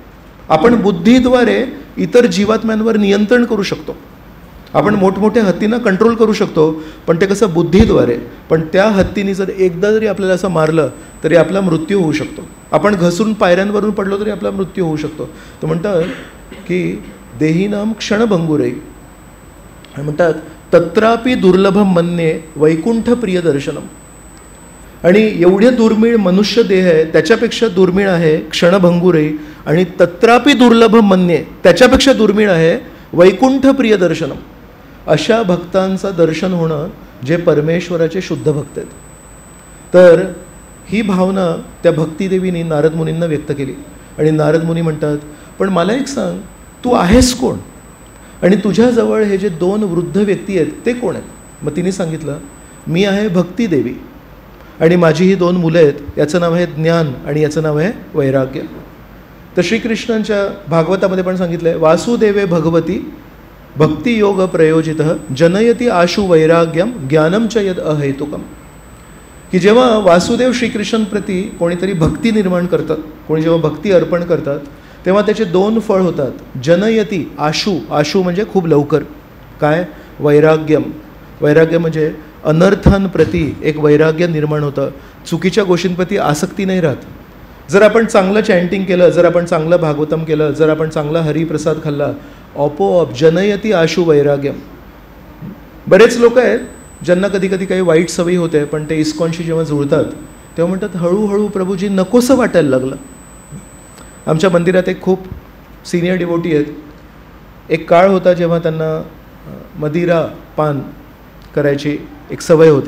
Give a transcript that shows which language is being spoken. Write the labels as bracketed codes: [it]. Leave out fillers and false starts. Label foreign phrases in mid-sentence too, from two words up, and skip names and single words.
[mr] आपण बुद्धीद्वारे इतर जीवात्म्यांवर नियंत्रण करू शकतो, आपण मोठमोठ्या हत्तींना कंट्रोल करू शकतो, पण ते कसं बुद्धीद्वारे. पण त्या हत्तीने जर एकदा जरी आपल्याला असं मारलं तरी आपला मृत्यू होऊ शकतो. आपण घसरून पायऱ्यांवरून पडलो तरी आपला मृत्यू होऊ शकतो. तर म्हणतात की [sa] देहीनाम क्षणभंगुरे. [mr] म्हणतात [sa] तत्रापि दुर्लभम मन्ये वैकुंठ प्रिय दर्शनम. [mr] आणि एवढे दुर्मिळ मनुष्य देह आहे त्याच्यापेक्षा दुर्मिळ आहे क्षणभंगुरे. आणि [sa] तत्रापि दुर्लभम मन्ये, [mr] त्याच्यापेक्षा दुर्मिळ आहे [sa] वैकुंठ प्रिय दर्शनम. [mr] अशा भक्तांचं दर्शन होणं जे परमेश्वराचे शुद्ध भक्त आहेत. तर ही भावना त्या भक्तिदेवीने नारद मुनींना व्यक्त केली. आणि नारद मुनी म्हणतात, पण मला एक सांग, तू आहेस कोण, आणि तुझ्याजवळ हे जे 2 वृद्ध व्यक्ती आहेत ते कोण आहेत. मग तिने सांगितलं, मी आहे भक्तिदेवी आणि माझी ही 2 मुलं आहेत, याचं नाव आहे ज्ञान आणि याचं नाव आहे वैराग्य. तर श्रीकृष्णांच्या भागवतामध्ये पण सांगितलं आहे, [sa] वासुदेवे भगवती भक्तियोग प्रयोजित जनयती आशु वैराग्यम ज्ञानम च यद अहेतुकम. [mr] की जेव्हा वासुदेव श्रीकृष्णांप्रती कोणीतरी भक्ती निर्माण करतात, कोणी जेव्हा भक्ती अर्पण करतात तेव्हा त्याचे 2 फळ होतात. [sa] जनयती आशु, [mr] आशु म्हणजे खूप लवकर, काय, वैराग्यम, वैराग्य म्हणजे अनर्थांप्रती एक वैराग्य निर्माण होतं, चुकीच्या गोष्टींप्रती आसक्ती नाही राहत. जर आपण चांगलं चॅन्टिंग केलं, जर आपण चांगलं भागवतम केलं, जर आपण चांगला हरिप्रसाद खाल्ला, आपोआप [sa] जनयती आशु वैराग्यम. [mr] बरेच लोक आहेत ज्यांना कधी कधी काही वाईट सवयी होते, पण ते इस्कॉनशी जेव्हा जुळतात तेव्हा म्हणतात हळूहळू प्रभूजी नकोसं वाटायला लागलं. आमच्या मंदिरात एक खूप [en] senior devotee [mr] आहेत, एक काळ होता जेव्हा त्यांना मदिरा पान करायची एक सवय होती.